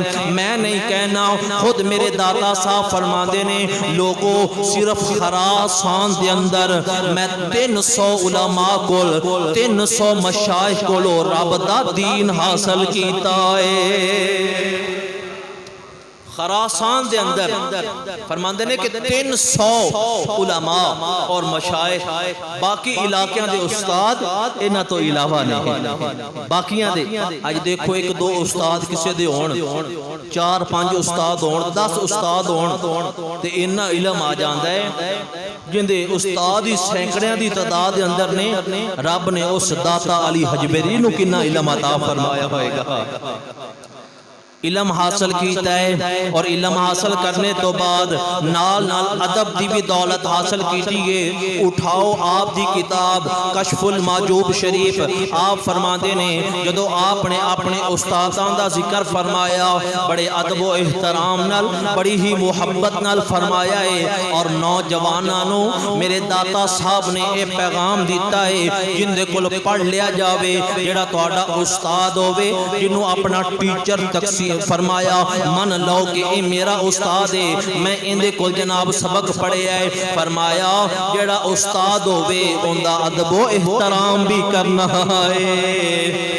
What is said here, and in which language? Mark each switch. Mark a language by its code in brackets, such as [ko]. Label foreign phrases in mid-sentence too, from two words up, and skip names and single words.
[pa] میں نہیں کہنا، خود میرے داتا صاحب فرماندے نے، لوگوں صرف خراسان دے اندر میں 300 علماء کول 300 مشائخ کولو رب دا دین حاصل کیتا ہے۔ خراسان دے اندر فرماندے نے کہ 300 علماء اور مشائخ، باقی علاقیاں دے استاد انہاں تو علاوہ نہیں، باقیاں دے اج دیکھو ایک دو استاد کسے دے ہون، 4-5 استاد ہون، 10 استاد ہون تے انہاں علم آ جاندا ہے جن دے استاد ہی سینکڑیاں دی تعداد دے اندر نے۔ رب نے اس داتا علی حجویری نو کنا علم عطا فرمایا ہوئے گا، علم حاصل کیتا ہے اور علم حاصل کرنے تو بعد نال نال ادب دی بھی دولت حاصل کیتی ہے۔ اٹھاؤ آپ دی کتاب کشف المحجوب شریف، آپ فرماندے نے جدو آپ نے اپنے استاداں دا ذکر فرمایا بڑے ادب و احترام نال، بڑی ہی محبت نال فرمایا ہے، اور نوجواناں نو میرے داتا صاحب نے اے پیغام دیتا ہے جن دے کول پڑھ لیا جاوے، جڑا تہاڈا استاد ہووے جنوں اپنا ٹیچر تقسیم فرمایا من لو کہ اے میرا استاد ہے، میں اندے کول جناب سبق پڑھے ہے، فرمایا جڑا استاد ہووے اوندا ادب و احترام بھی کرنا ہے۔